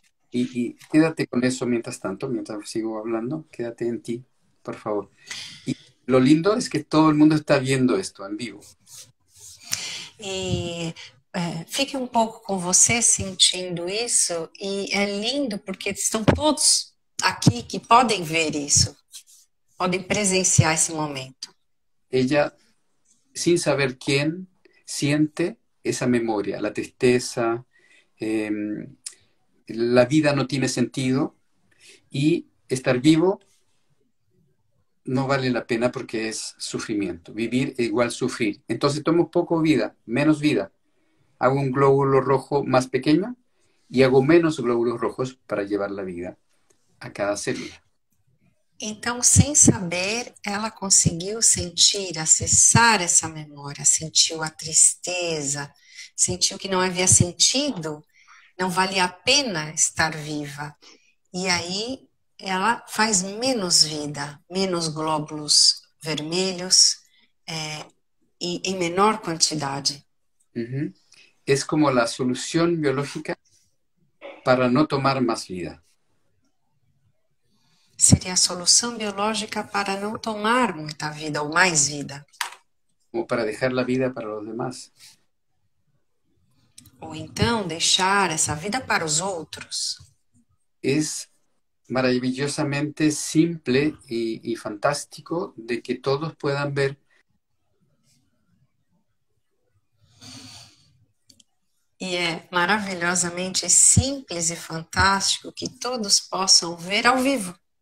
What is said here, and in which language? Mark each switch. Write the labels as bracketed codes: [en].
[es] Y quédate con eso mientras tanto, mientras sigo hablando, quédate en ti, por favor. Y lo lindo es que todo el mundo está viendo esto en vivo. [pt] E fique um pouco com você sentindo isso, e é lindo porque estão todos aqui que podem ver isso, podem presenciar esse momento. [es] Ella, sin saber quién, siente esa memoria, la tristeza, la vida no tiene sentido y estar vivo no vale la pena porque es sufrimiento. Vivir es igual sufrir. Entonces tomo poco vida, menos vida. Hago un glóbulo rojo más pequeño y hago menos glóbulos rojos para llevar la vida a cada célula. [pt] Então, sem saber, ela conseguiu sentir, acessar essa memória, sentiu a tristeza, sentiu que não havia sentido, não valia a pena estar viva. E aí ela faz menos vida, menos glóbulos vermelhos e em menor quantidade. Uh-huh. [es] Es como la solución biológica para no tomar más vida. [pt] Seria a solução biológica para não tomar muita vida ou mais vida. [es] Como para dejar la vida para los demás. [pt] Ou então deixar essa vida para os outros. [es] Es maravillosamente simple y fantástico de que todos puedan ver. [pt] E é maravilhosamente simples e fantástico que todos possam ver ao vivo.